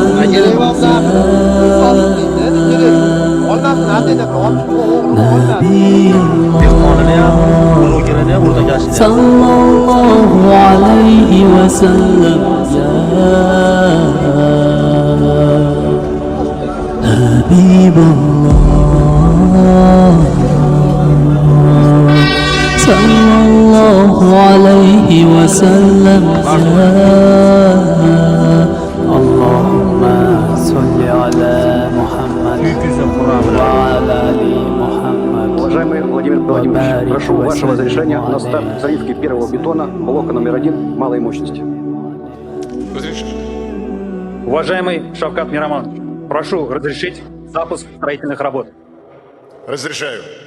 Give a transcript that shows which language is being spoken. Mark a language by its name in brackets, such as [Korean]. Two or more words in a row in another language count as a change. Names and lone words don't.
[Arabic] صلى الله عليه وسلم حبيب الله صلى الله عليه وسلم اللهم صل على محمد وعلى آل محمد. [Russian] Уважаемый Владимир Владимирович, прошу вашего разрешения на старт заливки первого бетона блока номер 1 малой мощности. Уважаемый Шавкат Мирамонович, прошу разрешить запуск строительных работ. Разрешаю.